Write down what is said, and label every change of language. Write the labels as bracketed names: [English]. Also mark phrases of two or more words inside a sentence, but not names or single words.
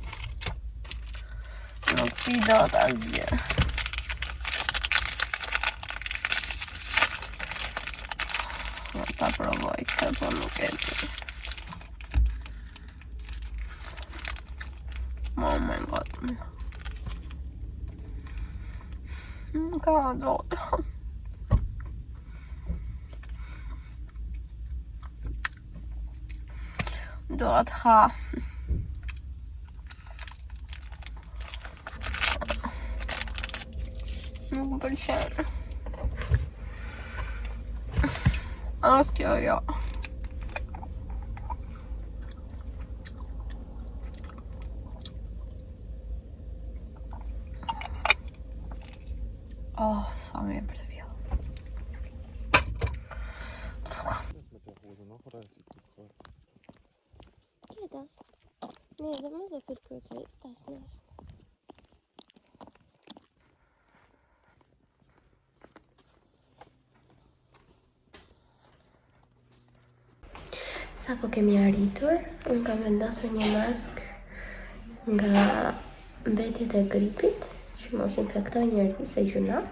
[Albanian] Nuk pi dot asgjë. Ta provoj këtë, po nuk e di. [English] Oh my god. [Albanian] Nuk ha dot. Do të ha. Nuk më pëlqen. As kjo jo. Oh, sa mirë për të vjellë. [German] Mit der Hose noch oder ist sie zu kurz? Geht das? Nee, ist immer so viel kürzer ist das nicht. [Albanian] Sa po kemi arritur, unë kam vendosur një mask nga mbetjet e gripit, që mos infektoj njerëz e gjunaf.